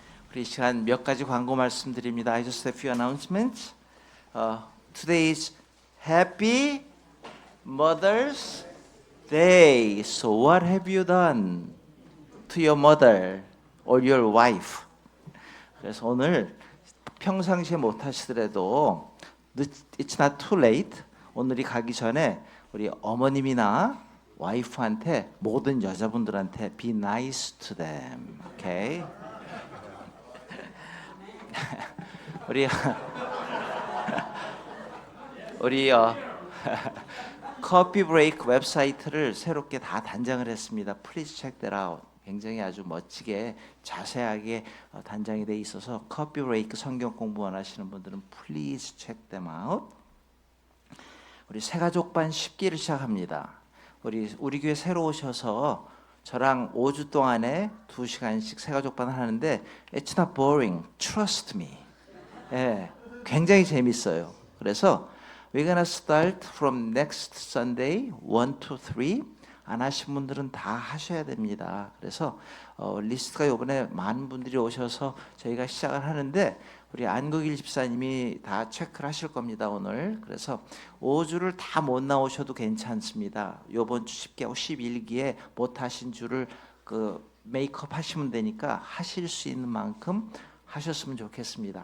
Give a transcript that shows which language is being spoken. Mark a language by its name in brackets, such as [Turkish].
[Korean] 우리 시간 몇 가지 광고 말씀드립니다. [English] I just have a few announcements. Today is Happy Mother's Day. So what have you done to your mother or your wife? [Korean] 그래서 오늘 평상시에 못 하시더라도 [English] It's not too late. [Korean] 오늘이 가기 전에 우리 어머님이나 와이프한테 모든 여자분들한테 [English] be nice to them. Okay? [Korean] 우리 커피 브레이크 웹사이트를 새롭게 다 단장을 했습니다. [English] Please check that out. [Korean] 굉장히 아주 멋지게 자세하게 단장이 돼 있어서 커피 브레이크 성경 공부 원하시는 분들은 [English] Please check them out. [Korean] 우리 새가족반 10기를 시작합니다. 우리 교회 새로 오셔서 저랑 5주 동안에 2시간씩 새가족반을 하는데 [English] It's not boring. Trust me. [Korean] 예, 굉장히 재밌어요. [English] 그래서 We're gonna start from next Sunday 1 to 3. [Korean] 안 하신 분들은 다 하셔야 됩니다. 그래서 리스트가 이번에 많은 분들이 오셔서 저희가 시작을 하는데 우리 안국일 집사님이 다 체크를 하실 겁니다 오늘. 그래서 5주를 다 못 나오셔도 괜찮습니다. 이번 주 10기하고 11기에 못 하신 주를 메이크업 하시면 되니까 하실 수 있는 만큼 하셨으면 좋겠습니다.